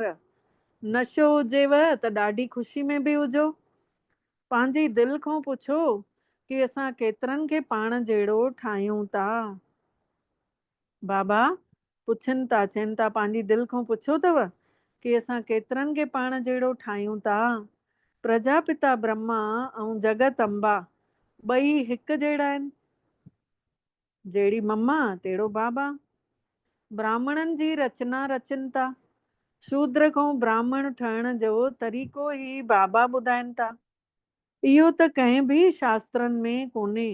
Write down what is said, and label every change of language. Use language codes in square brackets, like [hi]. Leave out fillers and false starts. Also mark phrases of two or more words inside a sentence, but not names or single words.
[sd] नशो हुजेव त ॾाढी ख़ुशी में बि हुजो। पंहिंजी दिलि खां पुछो कि असां केतिरनि खे पाण जहिड़ो ठाहियूं था। बाबा पुछनि था, चवनि था पंहिंजी दिलि खां पुछो अथव कि असां केतिरनि खे पाण जहिड़ो ठाहियूं था। प्रजापिता ब्रह्मा ऐं जगत अम्बा ॿई हिकु जहिड़ा आहिनि। जहिड़ी मम्मा तहिड़ो बाबा। ब्राह्मणनि जी रचना रचनि था। शूद्र खां ब्राह्मण ठहण जो तरीक़ो ई बाबा ॿुधाइनि था। इहो त कंहिं बि शास्त्रनि में कोन्हे।